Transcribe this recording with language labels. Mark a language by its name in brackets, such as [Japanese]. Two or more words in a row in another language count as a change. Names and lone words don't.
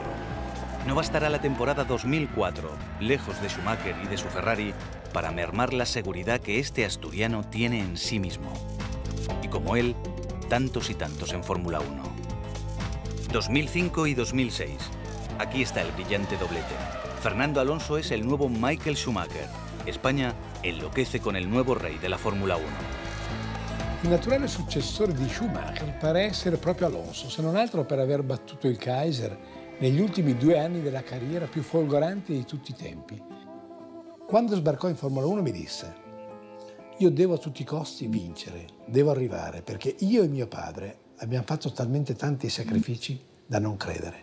[Spanish] No bastará la temporada 2004, lejos de Schumacher y de su Ferrari, para mermar la seguridad que este asturiano tiene en sí mismo. Y como él, tantos y tantos en Fórmula 1. 2005 y 2006. Aquí está el brillante doblete. Fernando Alonso es el nuevo Michael Schumacher. España enloquece con el nuevo rey de la Fórmula 1. [Italian] Il naturale successore di Schumacher pare essere proprio Alonso, se non altro per aver battuto il Kaiser negli ultimi 2 anni della carriera più folgoranti di tutti i tempi. Quando sbarcò in Formula 1 mi disse: io devo a tutti i costi vincere, devo arrivare, perché io e mio padre abbiamo fatto talmente tanti sacrifici da non credere.